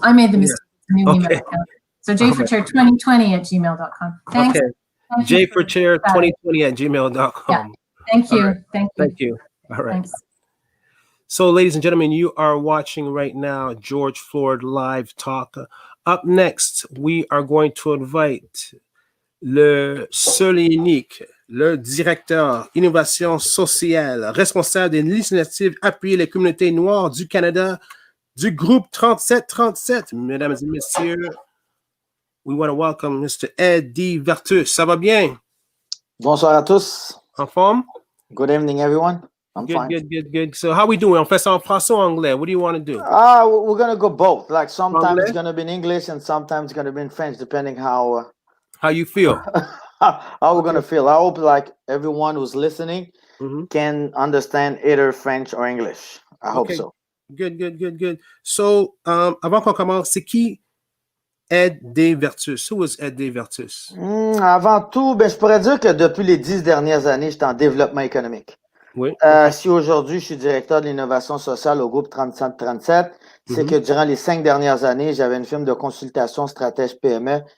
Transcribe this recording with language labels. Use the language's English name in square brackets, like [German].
[English] I made the mistake. New email account. So jforchair2020@gmail.com. Thanks. Okay. jforchair2020@gmail.com. Yeah. Thank you. Right. Thank you. Thank you. All right. Thanks. So, ladies and gentlemen, you are watching right now George Floyd Live Talk. Up next, we are going to invite [French] le seul et unique, le directeur innovation sociale, responsable de l'initiative Appuyer les communautés noires du Canada, du groupe 3737. Mesdames et messieurs, [English] we want to welcome Mr. [French] D.VERTUS. Ça va bien? Bonsoir à tous. En forme? [English] Good evening, everyone. I'm fine. Good. So how we doing? [French] On fait ça en français ou anglais? [English] What do you want to do? We're going to go both. Like sometimes it's [French] Anglais? [English] going to be in English and sometimes it's going to be in French, depending how you feel? how we're going to feel. I hope like everyone who's listening can understand either French or English. I hope so. Good. [French] So, avant qu'on commence, c'est qui D.VERTUS? [English] Who is D.VERTUS? [French] Avant tout, je pourrais dire que depuis les 10 dernières années, j'étais en développement économique. Oui. Okay. Si aujourd'hui, je suis directeur de l'innovation sociale au groupe 3737, c'est que durant les 5 dernières années, j'avais une firme de consultation stratège PME.